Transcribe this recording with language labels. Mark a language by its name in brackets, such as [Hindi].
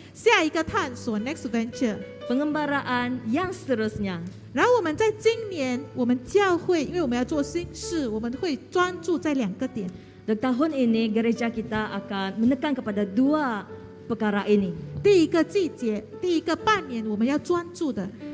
[Chinese] 下一个探索 Next Venture。 [Malay] Pengembaraan yang seterusnya. [Chinese] 然后我们在今年，我们教会，因为我们要做新事，我们会专注在2个点。 [Malay] Untuk tahun ini gereja kita akan menekan kepada 2 perkara ini. [Chinese] 第一个季节，第一个半年，我们要专注的